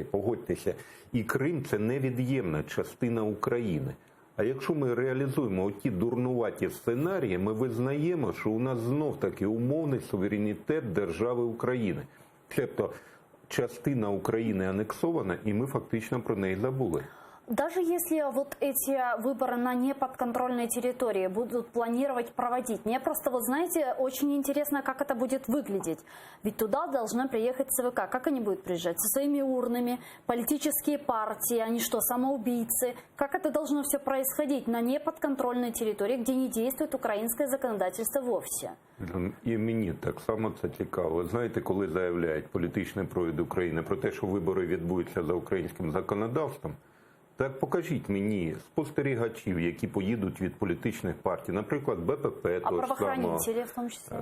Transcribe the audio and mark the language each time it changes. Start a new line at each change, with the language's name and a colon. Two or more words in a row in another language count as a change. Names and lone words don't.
Ukrainian: Погодьтеся, і Крим – це невід'ємна частина України. А якщо ми реалізуємо оті дурнуваті сценарії, ми визнаємо, що у нас знов-таки умовний суверенітет держави України. Тобто частина України анексована, і ми фактично про неї забули.
Russian: Даже если вот эти выборы на неподконтрольной территории будут планировать проводить, мне просто, вот знаете, очень интересно, как это будет выглядеть. Ведь туда должна приехать ЦВК. Как они будут приезжать? Со своими урнами, политические партии, они что, самоубийцы? Как это должно все происходить на неподконтрольной территории, где не действует українське законодательство вовсе?
Ukrainian: І мені так само це цікаво. Знаєте, коли заявляють політичний провід України про те, що вибори відбудуться за українським законодавством, так покажіть мені спостерігачів, які поїдуть від політичних партій, наприклад, БПП, А правоохранителі в тому числі?